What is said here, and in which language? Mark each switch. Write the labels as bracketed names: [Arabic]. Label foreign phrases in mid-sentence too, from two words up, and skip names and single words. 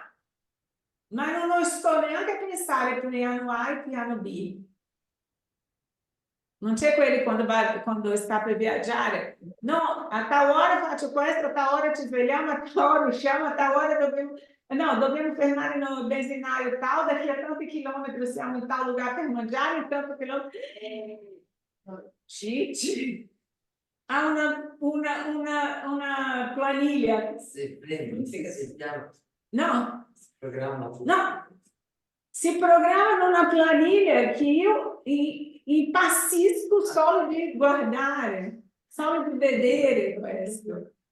[Italian] Ma non sto neanche a pensare piano A e piano B. Non c'è quelli quando sta per viaggiare. No, a tal ora faccio questo, a tal ora ci svegliamo, a tal ora usciamo, a tal ora dobbiamo... No, dobbiamo fermare no benzinaio tal, [Portuguese] daqui a [Italian] tanti chilometri siamo in [Portuguese] tal lugar [Italian] per mangiare, in tanto chilometri... Cicci ha una planiglia. No, no, si programma una planiglia che io impazzisco solo di guardare, solo di vedere questo.